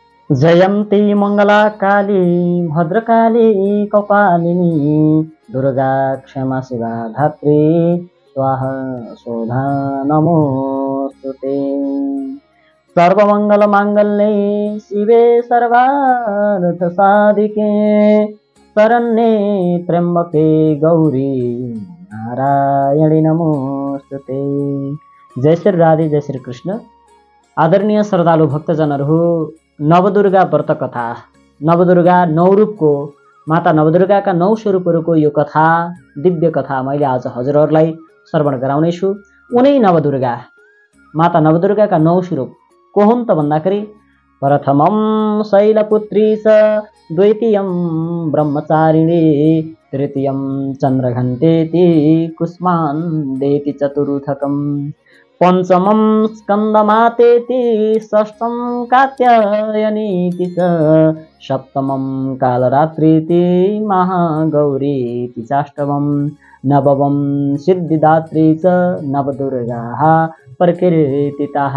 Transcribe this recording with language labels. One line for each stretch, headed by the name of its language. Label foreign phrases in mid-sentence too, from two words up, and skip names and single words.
Sanskrit: जयन्ती मङ्गला काली भद्रकाली कपालिनी दुर्गा क्षमा शिवा धात्री स्वाहा शोधा नमोस्तुते। सर्वमङ्गलमाङ्गल्ये शिवे सर्वार्थ साधिके शरण्ये त्र्यम्बके गौरी नारायणी नमोस्तुते। जय श्री राधे, जय श्री कृष्ण।
Nepali: आदरणीय श्रद्धालु भक्तजनहरू, नवदुर्गा व्रत कथा, नवदुर्गा नौ रूपको माता नवदुर्गाका 9 स्वरूपहरूको यो कथा, दिव्य कथा मैले आज हजुरहरूलाई श्रवण गराउनेछु। उनै नवदुर्गा, माता नवदुर्गाका 9 स्वरूप को हुन् त भन्दाखेरि
Sanskrit: प्रथमं शैलपुत्री च, द्वितीयं ब्रह्मचारिणी, तृतीयं चन्द्रघण्टेति कुष्माण्डेति चतुर्थकम्, पंचमं स्कंदमातेति, षष्ठं कात्यायनीति च, सप्तमं कालरात्रीति महागौरीति चाष्टमं, नवमं सिद्धिदात्री च नवदुर्गाः प्रकीर्तिताः।